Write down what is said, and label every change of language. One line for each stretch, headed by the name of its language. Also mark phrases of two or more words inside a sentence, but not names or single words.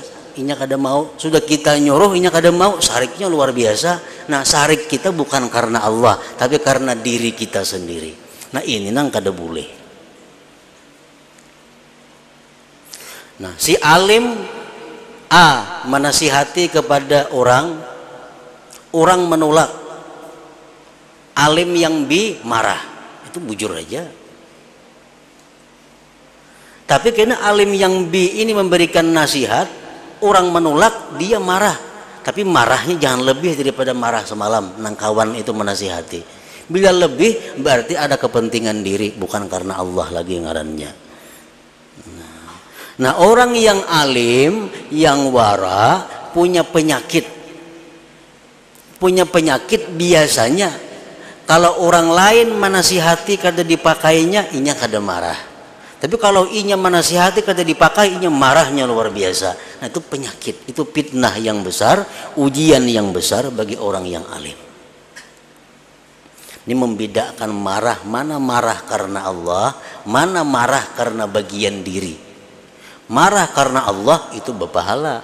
Banjar: Inya kada mau. Sudah kita nyuruh, inya kada mau. Sariknya luar biasa.
Indonesian: Nah, sarik kita bukan karena Allah, tapi karena diri kita sendiri.
Banjar: Nah, ini nang kada boleh.
Indonesian: Nah, si alim A menasihati kepada orang menolak. Alim yang B marah.
Banjar: Itu bujur aja.
Indonesian: Tapi karena alim yang B ini memberikan nasihat, orang menolak, dia marah. Tapi marahnya jangan lebih daripada marah semalam nang kawan itu menasihati. Bila lebih berarti ada kepentingan diri, bukan karena Allah lagi ngarannya. Nah, orang yang alim, yang wara, punya penyakit.
Banjar: Punya penyakit biasanya kalau orang lain menasihati kada dipakainya, inya kada marah. Tapi kalau inya menasihati kada dipakai, inya marahnya luar biasa.
Indonesian: Nah, itu penyakit, itu fitnah yang besar, ujian yang besar bagi orang yang alim. Ini membedakan marah, mana marah karena Allah, mana marah karena bagian diri. Marah karena Allah itu berpahala.